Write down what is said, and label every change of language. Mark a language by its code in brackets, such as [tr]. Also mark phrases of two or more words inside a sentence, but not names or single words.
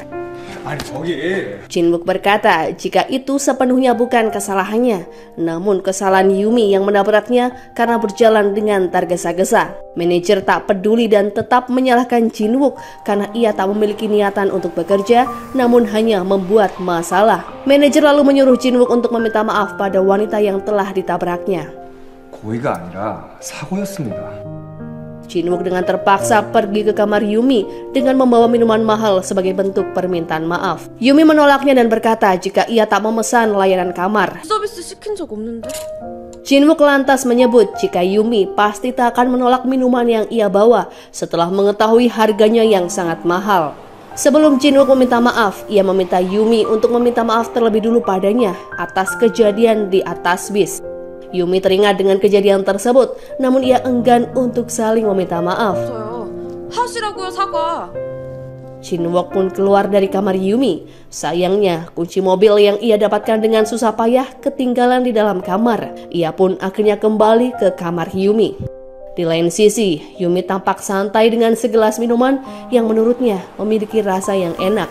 [id] Jin-wook berkata jika itu sepenuhnya bukan kesalahannya, namun kesalahan Yumi yang menabraknya karena berjalan dengan tergesa-gesa. Manajer tak peduli dan tetap menyalahkan Jin-wook karena ia tak memiliki niatan untuk bekerja, namun hanya membuat masalah. Manajer lalu menyuruh Jin-wook untuk meminta maaf pada wanita yang telah ditabraknya. [ko] 고의가 아니라 사고였습니다. [id] Jin Wook dengan terpaksa pergi ke kamar Yumi dengan membawa minuman mahal sebagai bentuk permintaan maaf. Yumi menolaknya dan berkata jika ia tak memesan layanan kamar. [ko] 서비스 시킨 적 없는데. [id] Jin Wook lantas menyebut jika Yumi pasti tak akan menolak minuman yang ia bawa setelah mengetahui harganya yang sangat mahal. Sebelum Jin Wook meminta maaf, ia meminta Yumi untuk meminta maaf terlebih dulu padanya atas kejadian di atas bis. Yumi teringat dengan kejadian tersebut, namun ia enggan untuk saling meminta maaf. [ko] 하시라고요, 사과. [id] Jin Wook pun keluar dari kamar Yumi. Sayangnya, kunci mobil yang ia dapatkan dengan susah payah ketinggalan di dalam kamar. Ia pun akhirnya kembali ke kamar Yumi. Di lain sisi, Yumi tampak santai dengan segelas minuman yang menurutnya memiliki rasa yang enak.